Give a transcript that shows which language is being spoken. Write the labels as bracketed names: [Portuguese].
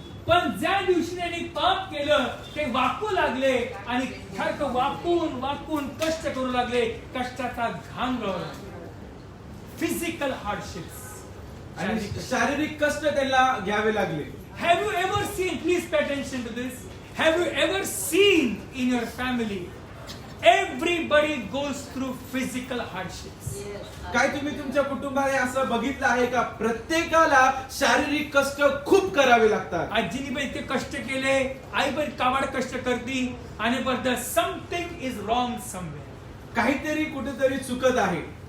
[Marathi] पण ज्या दिवशी त्यांनी पाप केलं ते वाकू लागले आणि सारखं वाकून वाकून कष्ट करू लागले, कष्टाचा घाम गळवला. [English] physical hardships [Marathi] आणि शारीरिक कष्ट त्यांना घ्यावे लागले. [English] Have you ever seen, please pay attention to this, have you ever seen in your family, everybody goes through physical hardships. [Marathi] काय तुम्ही तुमच्या कुटुंबाने असं बघितलं आहे का, प्रत्येकाला शारीरिक कष्ट खूप करावे लागतात. आजीने पण इतके कष्ट केले, आई पण काबाड कष्ट करती आणि पण [English] Something is wrong somewhere. [Marathi] काहीतरी कुठेतरी चुकत आहे.